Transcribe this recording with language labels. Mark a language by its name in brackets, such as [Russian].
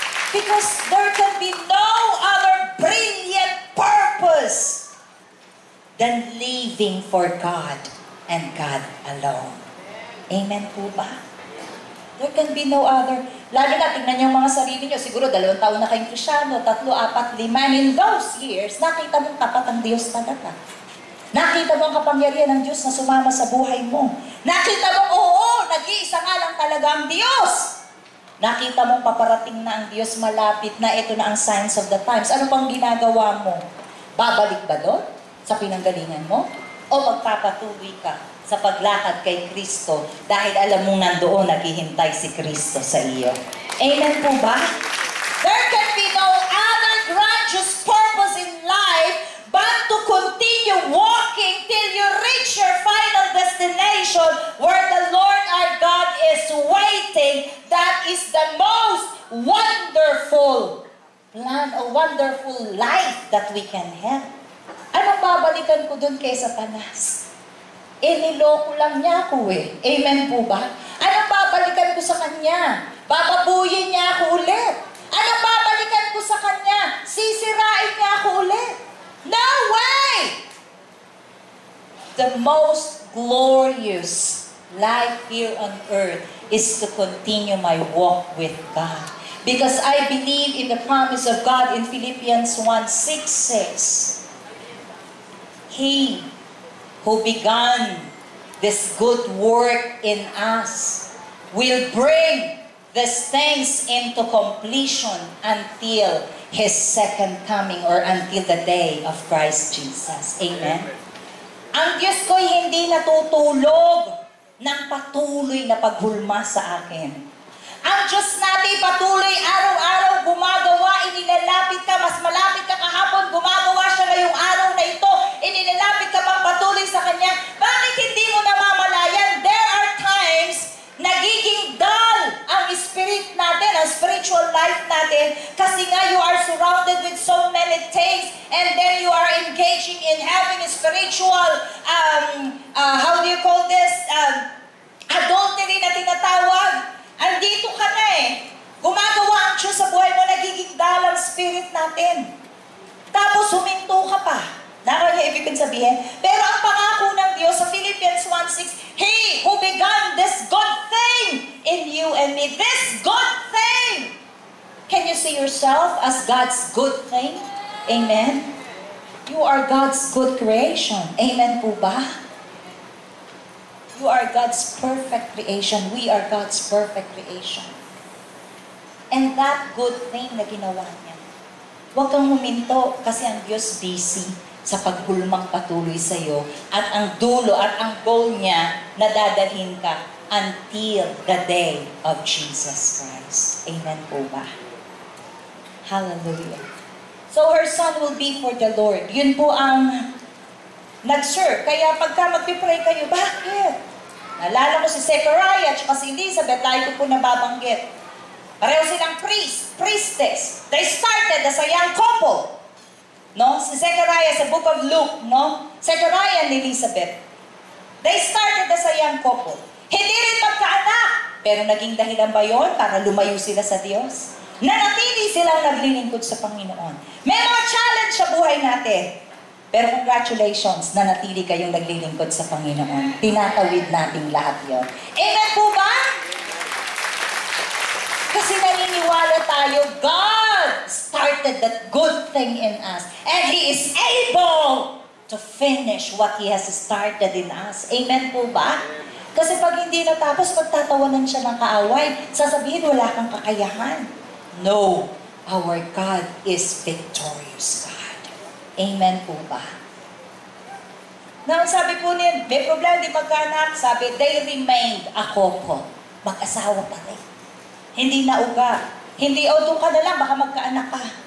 [English] Because there can be no other brilliant purpose than living for God and God alone. Amen [Filipino] po ba? [English] There can be no other. [Filipino] Lalo na, tingnan yung mga sarili nyo. Siguro 2 taon na kayong Krisyano, 3, 4, 5. [English] And in those years, [Filipino] nakita mong tapat ang Diyos talaga. Nakita mo ang kapangyarihan ng Diyos na sumama sa buhay mo. Nakita mo, nag-iisa nga lang talaga ang Diyos. Nakita mong paparating na ang Diyos, malapit na, ito na ang [English] signs of the times. [Filipino] Ano pang ginagawa mo? Babalik ba doon sa pinanggalingan mo? O magpapatuloy ka sa paglakad kay Kristo dahil alam mong nandoon naghihintay si Kristo sa iyo? Amen po ba? [English] There can be no other grandiose purpose in life but to continue walking till you reach your final destination where the Lord our God is waiting. That is the most wonderful plan, a wonderful life that we can have. [Filipino] Anong babalikan ko dun kay Satanas? Niloko lang niya ako Amen po ba? Anong babalikan ko sa kanya? Bababuyin niya ako ulit. Anong babalikan ko sa kanya? Sisirain niya ako ulit. [English] No way! The most glorious life here on earth is to continue my walk with God. Because I believe in the promise of God in Philippians 1:6 says, He who began this good work in us will bring these things into completion until His second coming or until the day of Christ Jesus. Amen? [Filipino] Ang Diyos ko'y hindi natutulog ng patuloy na paghulma sa akin. Ang Diyos natin patuloy araw-araw gumagawa, inilalapit ka, mas malapit ka kahapon, gumagawa siya ngayong araw na ito, inilalapit ka pang patuloy sa Kanya. Bakit hindi mo namamalayan? [English] There are times nagiging dull ang spirit natin, ang spiritual life natin, [Filipino] kasi nga [English] you are surrounded with so many things, and then you are engaging in having a spiritual, how do you call this, adultery [Filipino] na tinatawag. Andito ka na Gumagawa ang Diyos sa buhay mo, nagiging dull ang spirit natin. Tapos huminto ka pa. Nakakaya ibig kong sabihin. Pero ang pangako ng Diyos sa [English] Philippians 1:6, He who began this good thing in you and me, this good thing. Can you see yourself as God's good thing? Amen? You are God's good creation. Amen [Filipino] po ba? [English] You are God's perfect creation. We are God's perfect creation. And that good thing [Filipino] na ginawa niya. Huwag kang huminto kasi ang Diyos busy sa paghulmang patuloy sa iyo at ang dulo at ang goal niya na dadalhin ka [English] until the day of Jesus Christ. [Filipino] Amen po ba? Hallelujah. [English] So her son will be for the Lord. [Filipino] Yun po ang nag-serve. Kaya pagka magpipray kayo, bakit? Naalala ko si Zechariah at si Elizabeth, tayo ko po nababanggit. Pareho silang priestess. [English] They started as a young couple. No? [Filipino] Si Zechariah sa [English] book of Luke, no? Zechariah and Elizabeth. They started as a young couple. [Filipino] Hindi rin magkaanak. Pero naging dahilan ba yun para lumayo sila sa Diyos? Nanatili silang naglilingkod sa Panginoon. May mga challenge sa buhay natin. Pero congratulations, nanatili kayong naglilingkod sa Panginoon. Tinatawid natin lahat yun. Amen po ba? Kasi naniniwala tayo, [English] God started that good thing in us. And He is able to finish what He has started in us. [Filipino] Amen po ba? Kasi pag hindi natapos, magtatawanan siya ng kaaway. Sasabihin, wala kang kakayahan. [English] No, our God is victorious God. Amen [Filipino] po ba? Now, sabi po niya, may problema, di magkaanak. Sabi, [English] they remained a couple. [Filipino] Mag-asawa pa rin. Hindi na uga. Hindi, doon ka na lang, baka magkaanak ka.